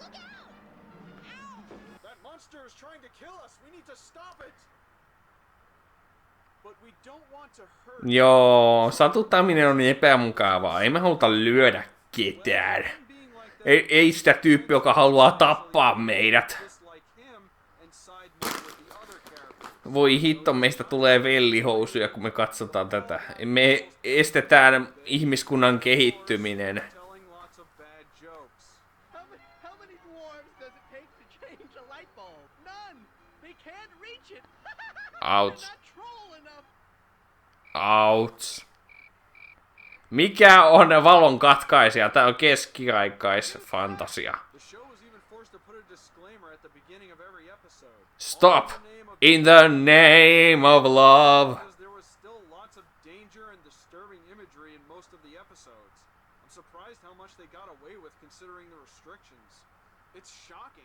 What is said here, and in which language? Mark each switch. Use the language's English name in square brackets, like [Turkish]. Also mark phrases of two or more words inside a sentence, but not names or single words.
[Finnish] Joo, satuttaminen on epämukavaa, ei me haluta lyödä ketään. Ei sitä tyyppiä, joka haluaa tappaa meidät. Voi hitto, meistä tulee vellihousuja, kun me katsotaan tätä. Me estetään ihmiskunnan kehittyminen. [English] How many dwarves does it take to change a light bulb? None! They can't reach it! Ouch. Ouch. [Finnish] Mikä on valon katkaisija? Tää on keskiaikaisfantasia. [English] Stop! In the name of love. There was still lots of danger and disturbing imagery in most of the episodes. I'm surprised how much they got away with considering the restrictions. It's shocking.